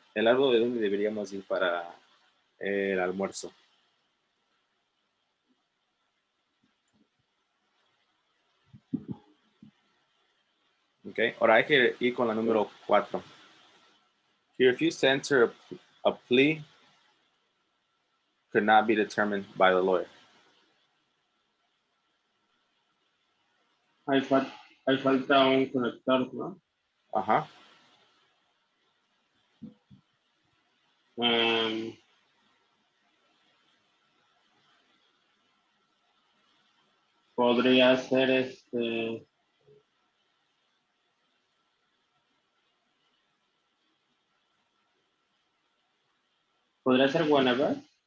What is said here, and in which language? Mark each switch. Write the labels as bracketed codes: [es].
[es] El árbol de dónde deberíamos ir para el almuerzo. Okay. Ahora hay que ir con la número 4. [en] He refused to enter a plea could not be determined by the lawyer. [es] Hay, hay falta un conector, ¿no? Ajá. Em, podría ser podría ser whenever.